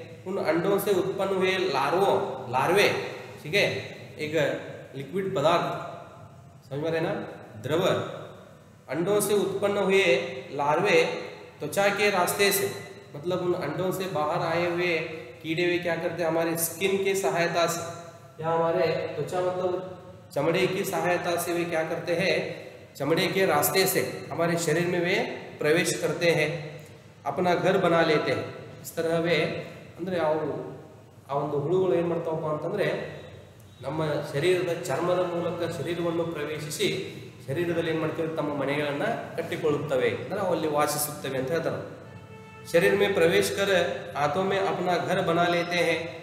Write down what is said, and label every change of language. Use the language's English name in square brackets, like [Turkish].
[Hindi] उन अंडों से उत्पन्न हुए लार्वे, ठीक है, एक लिक्विड पदार्थ, समझ में रहे ना, द्रव, अंडों से उत्पन्न हुए लार्वे त्वचा के रास्ते से, मतलब उन अंडों से बाहर आए हुए कीड़े वे क्या करते हैं, हमारे स्किन की सहायता से या हमारे त्वचा मतलब चमड़े की सहायता से वे क्या करते हैं, चमड़े के रास्ते से हमारे शरीर में वे प्रवेश करते हैं, अपना घर बना लेते हैं। इस तरह वे [Kannada] ಅಂದರೆ ಆ ಒಂದು ಹುಳುಗಳು ಏನು ಮಾಡ್ತಾವಪ್ಪ ಅಂತಂದರೆ, ನಮ್ಮ ಶರೀರದ ಚರ್ಮದ ಮೂಲಕ ಶರೀರವನ್ನು ಪ್ರವೇಶಿಸಿ ಶರೀರದಲ್ಲಿ ಏನು ಮಾಡ್ತವೆ, ತಮ್ಮ ಮನೆಗಳನ್ನು ಕಟ್ಟಿಕೊಳ್ಳುತ್ತವೆ, ಅಂದರೆ ಅಲ್ಲಿ ವಾಸಿಸುತ್ತವೆ ಅಂತ ಹೇಳ್ತಾರೆ। [Hindi] शरीर में प्रवेश कर हाथों में अपना घर बना लेते हैं।